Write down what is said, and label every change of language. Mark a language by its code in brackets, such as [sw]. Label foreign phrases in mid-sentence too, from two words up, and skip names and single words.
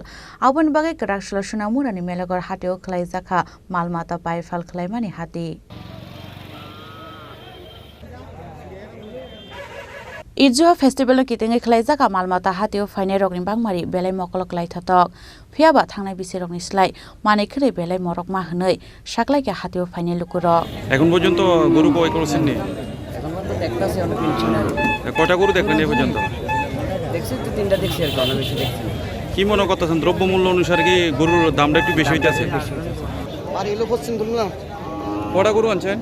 [trp] Abon bagai kerakshla Sonamurani Melaghar Hatio Khlaijakha Malmata Paiphal KhlaimaniHati. IduJoha Festivalno kitingai Khlaijakha Malmata Hatio faine rogni bangmari belai mokolok laithatok. Phiaba thangnai bisirogni slai mane khre belai morok ma hnoi saklaike Hatio faine lukurok. [bn] এখন পর্যন্ত গরু কয় করেছেন নি? এখন পর্যন্ত দেখতাছি অনেক কিনছি না। কয়টা গরু দেখলেন এই পর্যন্ত? দেখছি তো তিনটা দেখছি আর অনেক বেশি দেখছি। কি মনে করতেছেন দ্রব্যমূল্য অনুসারে কি গরুর দামটা একটু বেশি হইতাছে? আর এলো পশ্চিম বললাম কয়টা গরু আনছেন?